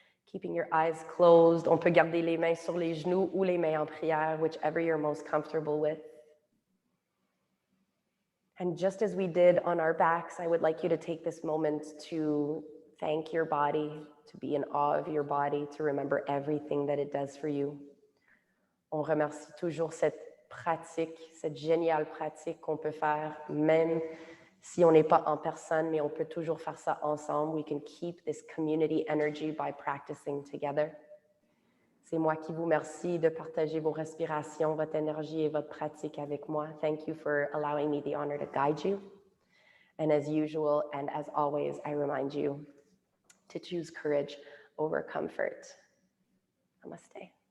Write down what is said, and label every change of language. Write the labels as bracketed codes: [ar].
[en] Keeping your eyes closed. [fr] On peut garder les mains sur les genoux ou les mains en prière, [en] whichever you're most comfortable with. And just as we did on our backs, I would like you to take this moment to thank your body, to be in awe of your body, to remember everything that it does for you. [fr] On remercie toujours cette pratique, cette géniale pratique qu'on peut faire, même si on n'est pas en personne, mais on peut toujours faire ça ensemble. [en] We can keep this community energy by practicing together. [fr] C'est moi qui vous remercie de partager vos respirations, votre énergie et votre pratique avec moi. [en] Thank you for allowing me the honor to guide you. And as usual, and as always, I remind you to choose courage over comfort. Namaste.